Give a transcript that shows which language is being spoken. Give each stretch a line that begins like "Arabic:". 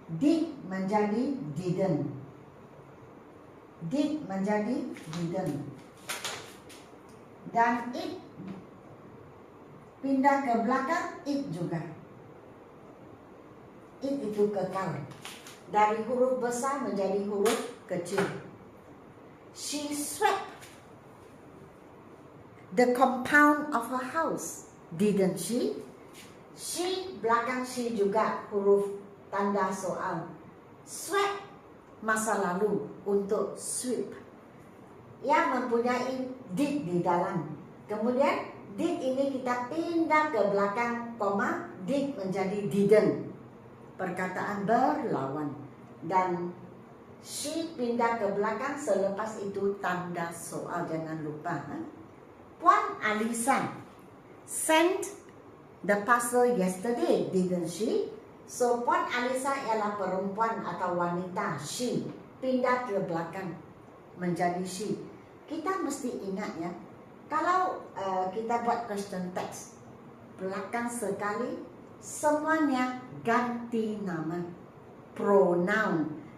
Malay: Did menjadi didn't. Did menjadi didn't. Dan it pindah ke belakang, it juga. It itu kekal. Dari huruf besar menjadi huruf kecil.
English: She swept the compound of her house, didn't she?
Malay: She, belakang she juga huruf tanda soal. Swept, masa lalu untuk sweep. Ia mempunyai did di dalam. Kemudian did ini kita pindah ke belakang koma, did menjadi didn't. Perkataan berlawan. Dan she pindah ke belakang, selepas itu tanda soal, jangan lupa.
English: Puan Alisa sent the parcel yesterday, didn't she?
Malay: So Puan Alisa ialah perempuan atau wanita, she pindah ke belakang menjadi she. Kita mesti ingat ya, kalau kita buat question text, belakang sekali semuanya ganti nama, pronoun.